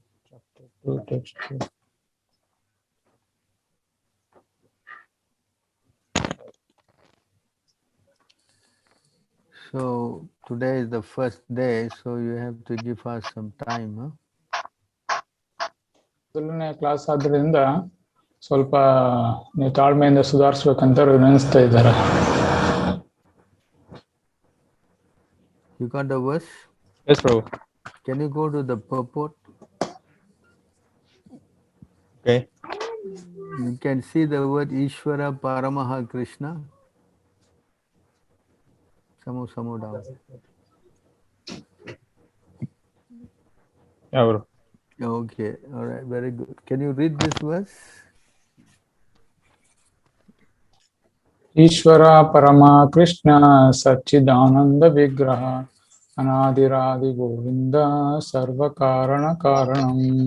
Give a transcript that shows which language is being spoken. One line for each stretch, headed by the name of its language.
English: Chapter 2, text 2. So today is the first day, so you have to give us some time. Huh?
Kannada: ಮೊದಲನೇ class ಆದ್ರಿಂದ ಸ್ವಲ್ಪ ನೀವು ತಾಳ್ಮೆಯಿಂದ ಸುಧಾರಿಸ್ಬೇಕಂತ ವಿನಂತಿಸ್ತಾ ಇದ್ದಾರೆ.
English: You got the verse? Yes, bro. Can you go to the purport? Okay. You can see the word Ishvara Paramaha Krishna. Samo down. Yeah, bro. Okay, all right, very good. Can you read this verse?
Kannada: Ishwara ಪರಮ ಕೃಷ್ಣ ಸಚ್ಚಿದಾನಂದ ವಿಗ್ರಹ ಅನಾದಿರಾದಿ ಗೋವಿಂದ ಸರ್ವ ಕಾರಣ ಕಾರಣಂ.